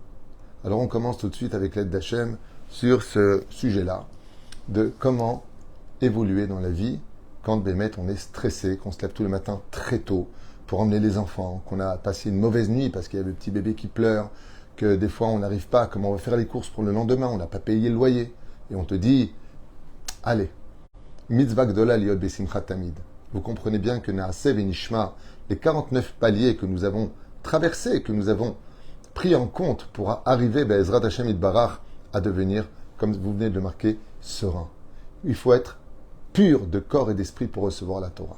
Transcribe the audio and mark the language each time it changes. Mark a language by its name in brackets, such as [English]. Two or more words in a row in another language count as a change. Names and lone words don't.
[French] Alors on commence tout de suite avec l'aide d'Hachem sur ce sujet-là, de comment évoluer dans la vie quand Bémet on est stressé, qu'on se lève tous les matins très tôt pour emmener les enfants, qu'on a passé une mauvaise nuit parce qu'il y a le petit bébé qui pleure, que des fois on n'arrive pas, comment on va faire les courses pour le lendemain, on n'a pas payé le loyer, et on te dit, allez, [Hebrew] מצוה גדולה להיות בשמחה תמיד. [French] Vous comprenez bien que [Hebrew] נעשה ונשמע, [French] les 49 paliers que nous avons traversés, que nous avons pris en compte pour arriver, [Hebrew] בעזרת השם יתברך, [French] à devenir, comme vous venez de le marquer, serein. Il faut être pur de corps et d'esprit pour recevoir la Torah.